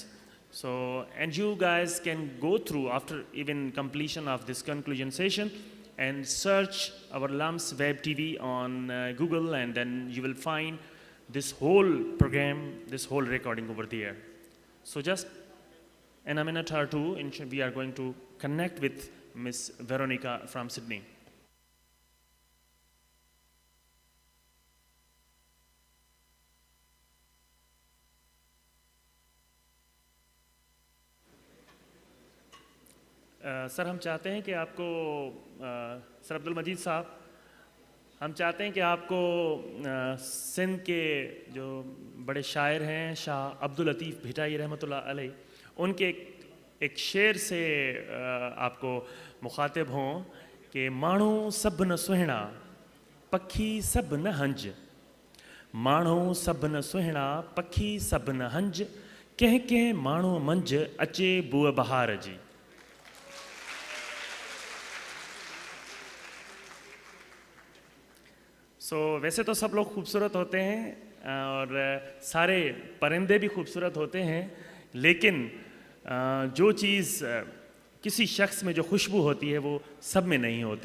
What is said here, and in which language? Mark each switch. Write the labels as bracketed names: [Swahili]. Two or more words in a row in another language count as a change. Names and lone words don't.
[English] So, and you guys can go through after even completion of this conclusion session and search our LUMHS web TV on Google, and then you will find this whole program, this whole recording over there. So just in a minute or two, we are going to connect with Miss Veronica from Sydney. [Urdu] سر ہم چاہتے ہیں کہ آپ کو سر عبدالمجید صاحب، ہم چاہتے ہیں کہ آپ کو سندھ کے جو بڑے شاعر ہیں شاہ عبداللطیف بھٹائی رحمۃ اللہ علیہ, ان کے ایک شعر سے آپ کو مخاطب ہوں کہ [Sindhi] माण्हू सभु न सुहिणा पखी सभु न हंज, माण्हू सभु न सुहिणा पखी सभु न हंज, कंहिं कंहिं माण्हू मंझि अचे बूअ बहार जी। [Urdu] ویسے تو سب لوگ خوبصورت ہوتے ہیں اور سارے پرندے بھی خوبصورت ہوتے ہیں، لیکن جو چیز کسی شخص میں جو خوشبو ہوتی ہے وہ سب میں نہیں ہوتی.